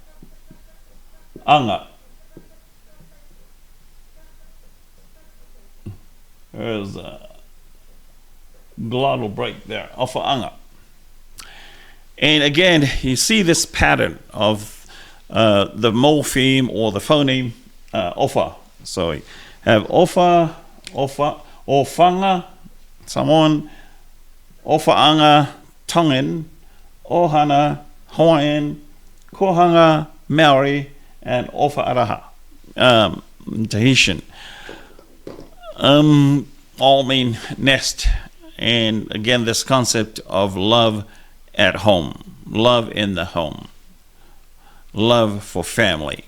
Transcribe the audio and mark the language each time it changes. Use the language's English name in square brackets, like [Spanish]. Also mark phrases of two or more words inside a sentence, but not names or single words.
[English] There's a glottal break there, ofaofata'i. And again, you see this pattern of the morpheme or the phoneme ofa. So we have ofa, ofanga, Samoan, ofaanga, Tongan, ohana, Hawaiian, kohanga, Maori, and ofa'araha, Tahitian. All mean nest. And again, this concept of love at home, love in the home, love for family.